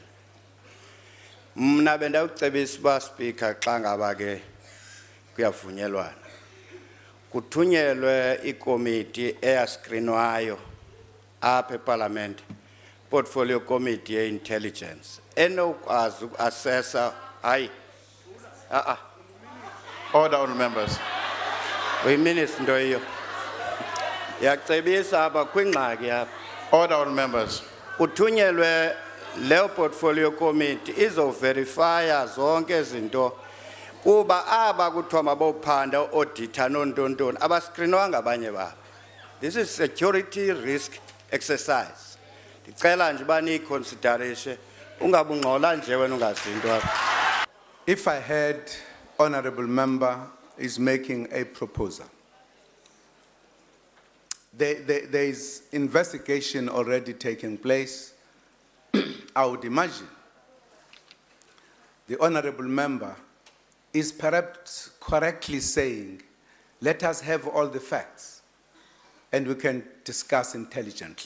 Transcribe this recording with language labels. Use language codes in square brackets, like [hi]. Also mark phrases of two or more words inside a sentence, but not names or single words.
[xh] Mna bendawucebisa uba speaker xa ngaba ke kuyavunyelwana kuthunyelwe ikomiti eyaskrinwayo apha eparlament, [en] portfolio committee [xh] ye-intelligence enokwazi uku-assessa [en] Order, honourable members. [xh] uyiminister into yiyo yacebisa apha kwingxaki apha [en] Order, honourable members. [xh] kuthunyelwe leyo [en] portfolio committee [xh] izoverifya zonke izinto kuba aba kuthiwa mabophanda o-audita nontoni abaskrinwanga abanye babo. [en] This is security risk exercise. [xh] Ndicela nje uba niyiconsiderishe ungabungqola nje wena ungazinto apha. [en] If I heard honorable member is making a proposal, there is investigation already taking place. I would imagine the honorable member is perhaps correctly saying, let us have all the facts and we can discuss intelligently.